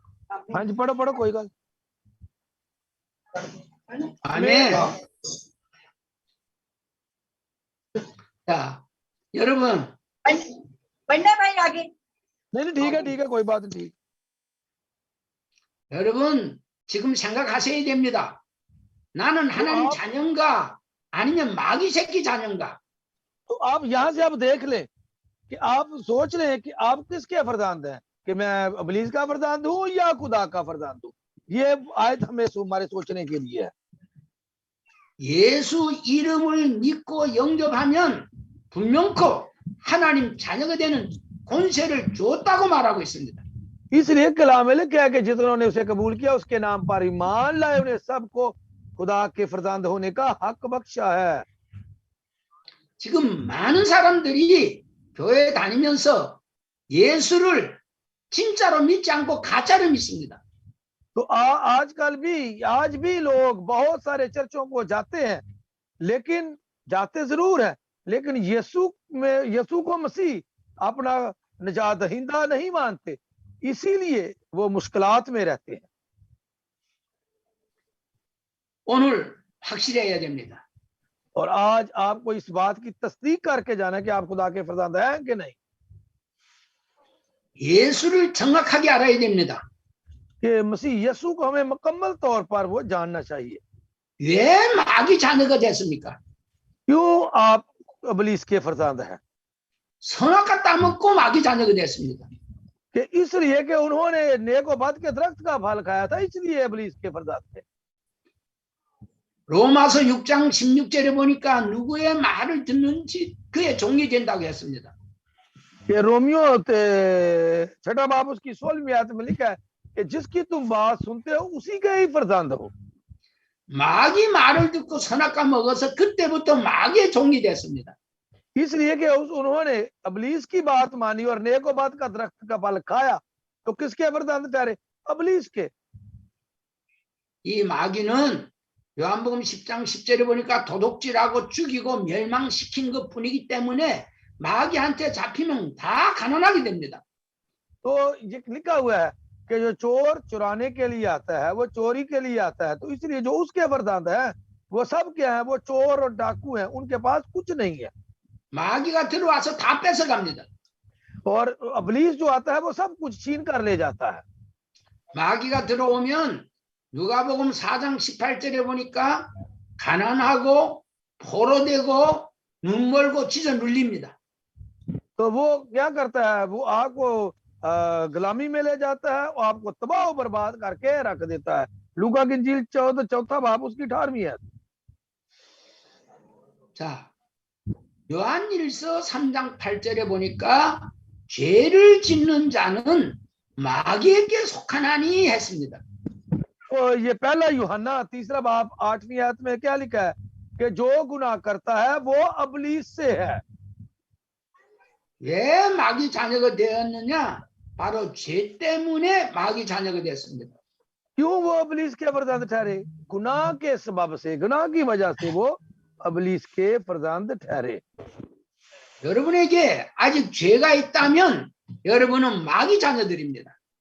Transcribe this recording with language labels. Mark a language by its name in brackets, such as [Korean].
[Hindi] हाँ जी, पढ़ो पढ़ो, कोई गल। [Korean] 아멘. 자, 여러분, [Hindi] बढ़ना भाई आगे। नहीं ठीक है, कोई बात नहीं, ठीक। [Korean] 여러분 지금 생각하셔야 됩니다. 나는 하나님 자녀인가 아니면 마귀 새끼 자녀인가? [Hindi] तो आप यहाँ से आप देख लें कि आप सोच रहे हैं कि आप किसके फरजांद हैं, कि मैं अबलीस का फरजांद हूँ या खुदा का फरजांद हूँ। ये आयत हमें हमारे सोचने के लिए है। [Korean] 예수 이름을 믿고 영접하면 분명코 하나님 자녀가 되는 권세를 줬다고 말하고 있습니다. [Hindi] इसलिए कलाम में लिखा है कि जिन्होंने उसे कबूल किया उसके नाम पर ईमान लाए उन्हें सबको खुदा के फरजांद होने का हक बख्शा है। [Korean] 지금 많은 사람들이 교회 다니면서 예수를 진짜로 믿지 않고 가짜로 믿습니다. [Hindi] तो आज भी लोग बहुत सारे चर्चों को जाते हैं, लेकिन जाते जरूर हैं, लेकिन यीशु को मसीह अपना निजात दहिंदा नहीं मानते, इसीलिए वो मुश्किलात में रहते हैं। [Korean] 오늘 확실해야 됩니다. [Hindi] और आज आपको इस बात की तस्दीक करके जाना कि आप खुदा के फरजांद हैं कि नहीं। [Korean] 예수를 정확하게 알아야 됩니다. [Hindi] कि मसीह यीशु को हमें मुकम्मल तौर पर वो जानना चाहिए। [Korean] 왜 마귀 자녀가 됐습니까? [Hindi] क्यों आप अबलीस के फरजांद हैं? [Korean] 선악과 따먹고 마귀 자녀가 됐습니다. [Hindi] कि इसलिए कि उन्होंने नेक व बद के दरख्त का फल खाया था, इसलिए अबलीस के फरजांद थे। [Korean] 로마서 6장 16절에 보니까 누구의 말을 듣는지 그의 종이 된다고 했습니다. [Hindi] ये रोमियो 6 बाब उसकी 16वीं आयत में लिखा है कि जिसकी तुम बात सुनते हो उसी के ही फरजांद हो। [Korean] 마귀 말을 듣고 선악과 먹어서 그때부터 마귀의 종이 됐습니다. [Hindi] इसलिए कि उन्होंने अबलीस की बात मानी और नेक व बद का दरख्त का फल खाया, तो किसके फरजांद ठहरे? अबलीस के। [Korean] 이 마귀는 요한복음 10장 10절에 보니까 도둑질하고 죽이고 멸망시킨 것뿐이기 때문에 마귀한테 잡히면 다 가난하게 됩니다. [Hindi] तो ये लिखा हुआ है कि जो चोर चुराने के लिए आता है वो चोरी के लिए आता है, तो इसलिए जो उसके फरजांद है वो सब क्या है? वो चोर और डाकू हैं, उनके पास कुछ नहीं है। [Korean] 마귀가 들어와서 다 뺏어갑니다. [Hindi] और अबलीस जो आता है वो सब कुछ छीन कर ले जाता है। [Korean] 마귀가 들어오면 누가복음 4장 18절에 보니까 가난하고 포로되고 눈 멀고 찢어 눌립니다. [Hindi] तो वो क्या करता है? वो आपको गुलामी में ले जाता है और आपको तबाह बर्बाद करके रख देता है। लूका की इंजील 4 बाब उसकी 18वीं है। [Korean] 자, 요한일서 3장 8절에 보니까 죄를 짓는 자는 마귀에게 속하나니 했습니다. [Hindi] और ये पहला यूहन्ना 3 बाब 8वीं आयत में क्या लिखा है कि जो गुनाह करता है वो अबलीस से है। [Korean] 왜 마귀 자녀가 되었느냐? 바로 죄 때문에 마귀 자녀가 됐습니다. [Hindi] क्यों वो अबलीस के फरजांद ठहरे? गुनाह के सबब से, गुनाह की वजह से वो अबलीस के फरजांद ठहरे। [Korean] 여러분에게 아직 죄가 있다면 여러분은 마귀 자녀들입니다.